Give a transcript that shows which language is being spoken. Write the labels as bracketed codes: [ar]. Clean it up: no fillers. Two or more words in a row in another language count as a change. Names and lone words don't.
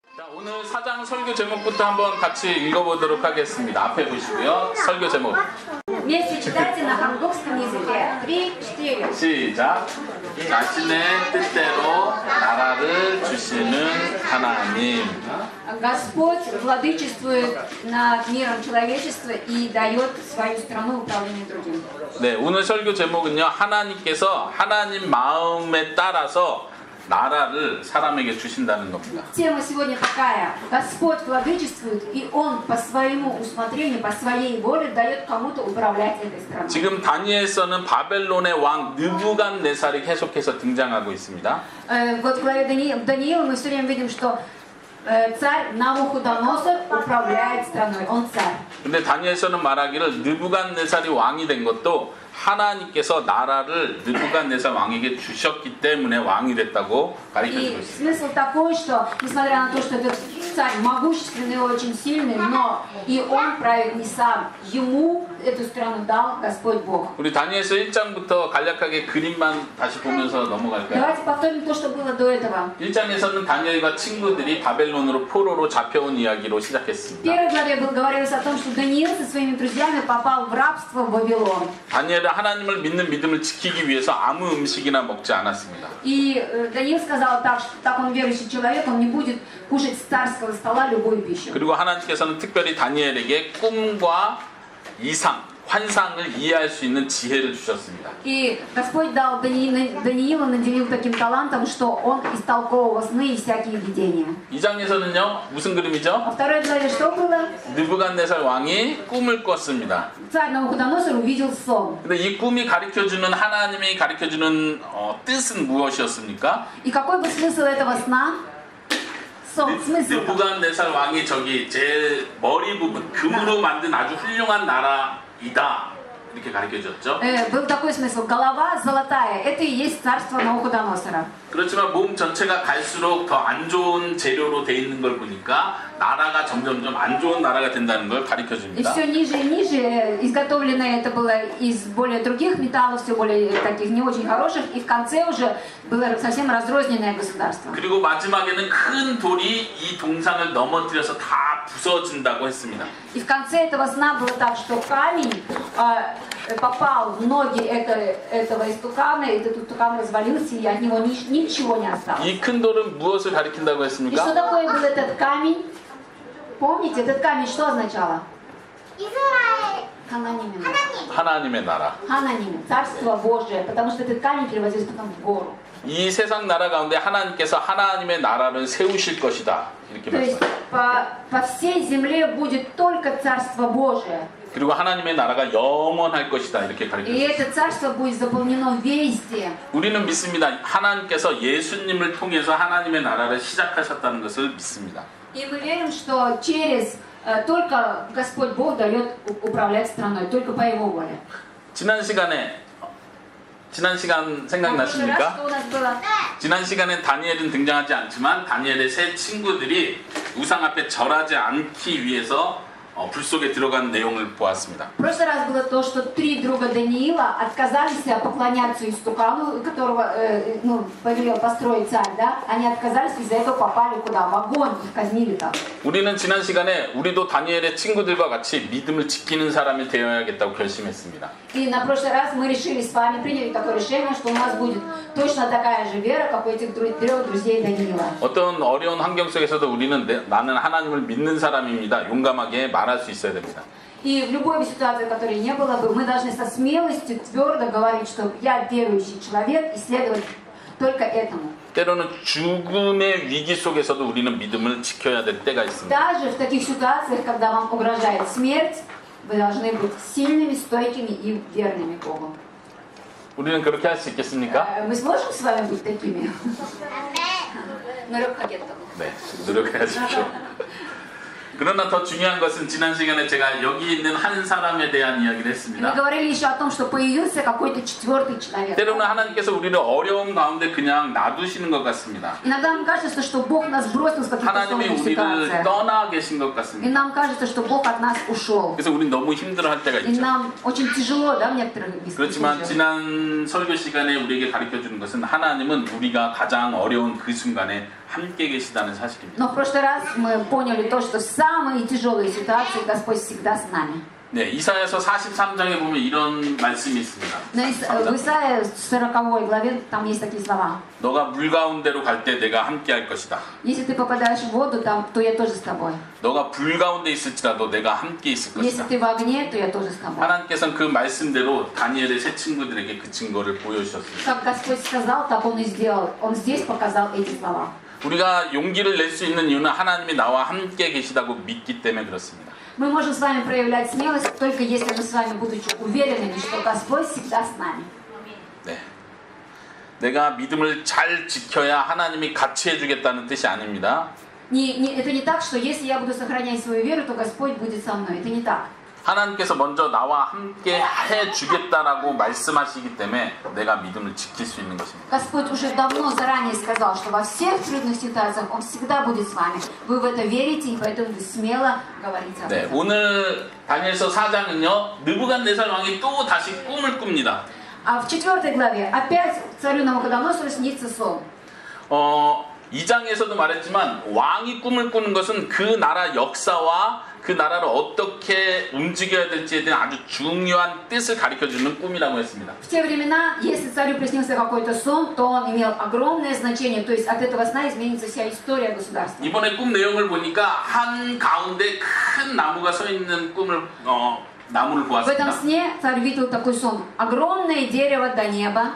[ko] 오늘 4장 설교 제목부터 한번 같이 읽어보도록 하겠습니다. 앞에 보시고요. 설교 제목. [ru] Вместе читайте на хангукском языке. 3, 4. [ko] 시작. 자신의 뜻대로 나라를 주시는 하나님. [ru] Господь владычествует над миром человечества и дает свою страну в управление другим. [ko] 네, 오늘 설교 제목은요. 하나님께서 하나님 마음에 따라서 나라를 사람에게 주신다는 겁니다. [ru] Тема сегодня такая. Господь владычествует, и Он по своему усмотрению, по своей воле дает кому-то управлять этой страной. [ko] 지금 다니엘서는 바벨론의 왕 느부갓네살이 계속해서 등장하고 있습니다. [ru] Вот в главе Даниила мы все время видим, что царь Навуходоносор управляет страной. Он царь. [ko] 근데 다니엘서는 말하기를 느부갓네살이 왕이 된 것도 하나님께서 나라를 느부갓네살 왕에게 주셨기 때문에 왕이 됐다고 가르쳐주고 [ru] И [ko] 있습니다. [ru] смысл такой, что несмотря на то, что этот царь могущественный и очень сильный, но и он правит не сам. Ему эту страну дал Господь Бог. [ko] 우리 다니엘서 1장부터 간략하게 그림만 다시 보면서 넘어갈까요? [ru] Давайте повторим то, что было до этого. [ko] 1장에서는 다니엘과 친구들이 바벨론으로 포로로 잡혀온 이야기로 [ru] В [ko] 시작했습니다. [ru] первой главе говорилось о том, что Даниил со своими друзьями попал в рабство в Вавилон. [ko] 다니엘은 하나님을 믿는 믿음을 지키기 위해서 아무 음식이나 먹지 않았습니다. [ru] И Даниил сказал так, что так он верующий человек, он не будет кушать с царского стола любую пищу. [ko] 그리고 하나님께서는 특별히 다니엘에게 꿈과 이상, 환상을 이해할 수 있는 지혜를 주셨습니다. [ru] И Господь дал Даниилу, наделил таким талантом, что он истолковывал сны и всякие видения. [ko] 2장에서는요, 무슨 그림이죠? [ru] Во второй главе что было? [ko] 느부갓네살 왕이 꿈을 꿨습니다. [ru] Царь Навуходоносор увидел сон. [ko] 근데 이 꿈이 가르쳐주는 하나님이 가르쳐주는 뜻은 무엇이었습니까? [ru] И какой был смысл этого сна? Сон, смысл. [ko] 느부갓네살 왕이 저기 제 머리 부분 금으로 만든 아주 훌륭한 나라이다 이렇게 가르쳐줬죠. [ru] Был такой смысл. Голова золотая. Это и есть царство Навуходоносора. [ko] 그렇지만 몸 전체가 갈수록 더 안 좋은 재료로 돼 있는 걸 보니까 나라가 점점점 안 좋은 나라가 된다는 걸 [ru] И [ko] 가르쳐줍니다. [ru] все ниже и ниже. Изготовлено это было из более других металлов, все более таких не очень хороших. И в конце уже было совсем разрозненное государство. [ko] 그리고 ма지막에는 큰 돌이 이 동상을 넘어뜨려서 다 부서진다고 했습니다. [ru] И в конце этого сна было так, что камень попал в ноги этого истукана, и этот истукан развалился, и от него ничего не осталось. [ko] 이 큰 돌은 무엇을 가리킨다고 [ru] И что [ko] 했습니까? [ru] такое был этот камень? Помните, этот камень что означало? [ko] 이스라엘 [ru] Хананимин. [ko] 하나님의 나라. [ru] Хананимин, Царство Божие, потому что этот камень перевозился потом в гору. [ko] 이 세상 나라 가운데 하나님께서 하나님의 나라를 세우실 것이다. 이렇게 [ru] То есть [ko] 말씀하셨습니다. [ru] по всей земле будет только Царство Божие. [ko] 그리고 하나님의 나라가 영원할 것이다. 이렇게 [ru] И [ko] 가르쳐줬습니다. [ru] это царство будет заполнено везде. [ko] 우리는 믿습니다. 하나님께서 예수님을 통해서 하나님의 나라를 시작하셨다는 것을 믿습니다. [ru] И мы верим, что через только Господь Бог дает управлять страной, только по Его воле. [ko] 지난 시간 [ru] В прошлый раз [ko] 생각나십니까? [ru] что у нас было? [ko] 지난 시간엔 다니엘은 등장하지 않지만 다니엘의 세 친구들이 우상 앞에 절하지 않기 위해서 불 속에 들어간 내용을 보았습니다. [ru] В прошлый раз было то, что 3 друга Даниила отказались поклоняться истукану, которого повелел построить царь, да? Они отказались, из-за этого попали куда? В огонь, их казнили там. [ko] 우리는 지난 시간에 우리도 다니엘의 친구들과 같이 믿음을 지키는 사람이 되어야겠다고 결심했습니다. [ru] И на прошлый раз мы решили с вами, приняли такое решение, что у нас будет точно такая же вера, как у этих 3 друзей Даниила. [ko] 어떤 어려운 환경 속에서도 우리는 나는 하나님을 믿는 사람입니다. 용감하게 말할 수 있어야 됩니다. [ru] И в любой ситуации, в которой не было бы, мы должны со смелостью твердо говорить, что я верующий человек, и следовать только этому. [ko] 때로는 죽음의 위기 속에서도 우리는 믿음을 지켜야 될 때가 있습니다. [ru] Даже в таких ситуациях, когда вам угрожает смерть, вы должны быть сильными, стойкими и верными Богу. [ko] 우리는 그렇게 할 수 있겠습니까? [ru] Мы сможем с вами быть такими? [ko] 아멘. 노력하겠다고. 네, 노력하십시오. 그러나 더 중요한 것은 지난 시간에 제가 여기 있는 한 사람에 대한 이야기를 [ru] Мы [ko] 했습니다. [ru] говорили еще о том, что появился какой-то 4-й человек. [ko] 때로는 하나님께서 우리를 어려움 가운데 그냥 놔두시는 것 같습니다. [ru] Иногда нам кажется, что Бог нас бросил в каких-то [ko] 하나님이 [ru] сложных [ko] 우리를 [ru] ситуациях. [ko] 떠나 계신 것 [ru] И [ko] 같습니다. [ru] нам кажется, что Бог от нас ушел. [ko] 그래서 우린 너무 힘들어할 때가 [ru] И [ko] 있죠. [ru] нам очень тяжело, да, в некоторых [ko] 그렇지만 [ru] случаях. [ko] 지난 설교 시간에 우리에게 가르쳐주는 것은 하나님은 우리가 가장 어려운 그 순간에 함께 계시다는 사실입니다. [ru] Но в прошлый раз мы поняли то, что в самые тяжелые ситуации Господь всегда с нами. [ko] 네, 이사야서 43장에 보면 이런 말씀이 있습니다. [ru] В Исаии 40 главе там есть такие слова. [ko] 너가 물 가운데로 갈 때 내가 함께 할 것이다. [ru] Если ты попадаешь в воду, там, то я тоже с тобой. [ko] 너가 불 가운데 있을지라도 내가 함께 있을 [ru] Если [ko] 것이다. [ru] ты в огне, то я тоже с тобой. [ko] 하나님께서는 그 말씀대로 다니엘의 세 친구들에게 그 증거를 보여주셨습니다. [ru] Как Господь сказал, так Он и сделал. Он здесь показал эти слова. [ko] 우리가 용기를 낼 수 있는 이유는 하나님이 나와 함께 계시다고 믿기 때문에 그렇습니다. [ru] Мы можем с вами проявлять смелость только если мы с вами, будучи уверенными, что Господь всегда с нами. [ko] 네. 내가 믿음을 잘 지켜야 하나님이 같이 해주겠다는 뜻이 아닙니다. [ru] Это не так, что если я буду сохранять свою веру, то Господь будет со мной. Это не так. [ko] 하나님께서 먼저 나와 함께 해주겠다라고 말씀하시기 때문에 내가 믿음을 지킬 수 있는 것입니다. [ru] Господь уже давно заранее сказал, что во всех трудных ситуациях Он всегда будет с вами. Вы в это верите, и поэтому вы смело говорите об [ko] 네, [ru] этом. [ko] 오늘 다니엘서 4장은요 느부갓네살 왕이 또 다시 꿈을 꿉니다. [ru] А в 4 главе опять царю Навуходоносору снится сон. [ko] 2장에서도 말했지만 왕이 꿈을 꾸는 것은 그 나라 역사와 그 나라를 어떻게 움직여야 될지에 대한 아주 중요한 뜻을 가르쳐주는 꿈이라고 했습니다. [ru] В те времена, если царю приснился какой-то сон, то он имел огромное значение. То есть от этого сна изменится вся история государства. [ko] 이번에 꿈 내용을 보니까 한 가운데 큰 나무가 서 있는 나무를 [ru] В этом [ko] 보았습니다. [ru] сне царь видел такой сон. Огромное дерево до неба.